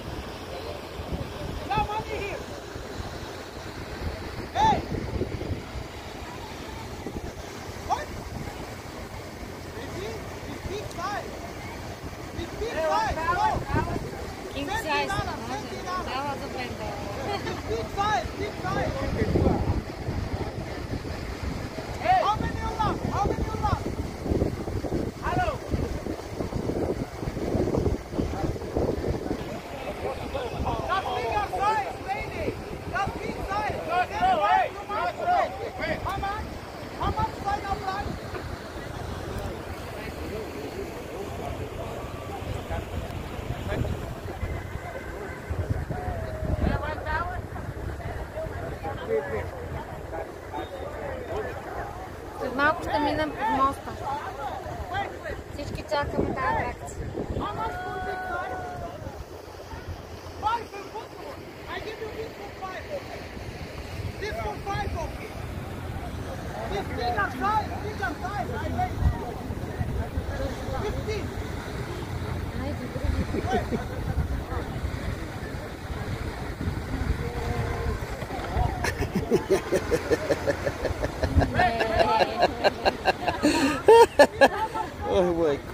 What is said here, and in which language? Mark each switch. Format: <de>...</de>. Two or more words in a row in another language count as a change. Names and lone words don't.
<en>No money here. Hey. What? This big size. This big size. Hello. King size.</en> <bg>Дава за бленда.</bg> <en>Big size. Big size. How many you love? How many you love? Hello. That's bigger size, lady. That's big size. No, wait. How much? How much size of lunch?</en> <bg>След малко ще минем под моста. Всички чакаме тази атракция.</bg> <en>How much for big size? 5 for football. I give you this for 5. This for 5, okay. This bigger size. I wait. 15.</en> <bg>Ай, добре. Ой, майко.</bg>